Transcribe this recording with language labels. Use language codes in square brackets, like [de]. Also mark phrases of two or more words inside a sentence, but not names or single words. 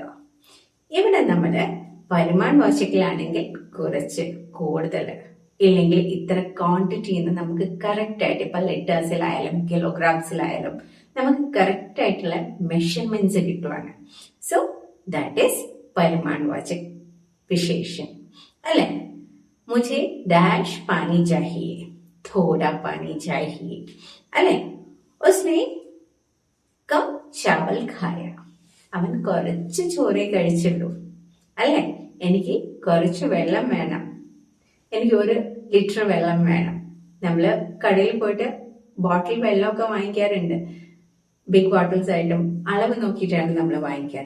[ml] ഇവിടെ നമ്മുടെ പരിമാൺവാചകിലാണെങ്കിൽ കുറച്ച് കൂടുതൽ, ഇല്ലെങ്കിൽ ഇത്ര ക്വാണ്ടിറ്റി എന്ന് നമുക്ക് കറക്റ്റ് ആയിട്ട്, ഇപ്പൊ ലിറ്റേഴ്സിലായാലും കിലോഗ്രാംസിലായാലും നമുക്ക് കറക്റ്റ് ആയിട്ടുള്ള മെഷർമെന്റ്സ് കിട്ടുവാണ്. [en] so that is [hi] परिमाणवाचक विशेषण [en] അല്ലെ? [hi] മുझे डैश पानी चाहिए, थोड़ा पानी चाहिए അല്ലെ? उसने कम चावल खाया, [ml] അവൻ കുറച്ച് ചോറേ കഴിച്ചുള്ളൂ അല്ലെ? എനിക്ക് കുറച്ച് വെള്ളം വേണം, എനിക്ക് 1 ലിറ്റർ വെള്ളം വേണം. നമ്മള് കടയിൽ പോയിട്ട് ബോട്ടിൽ വെള്ളമൊക്കെ വാങ്ങിക്കാറുണ്ട്. [en] big bottles [ml] ആയിട്ടും അളവ് നോക്കിയിട്ടാണ് നമ്മൾ വാങ്ങിക്കാറ്.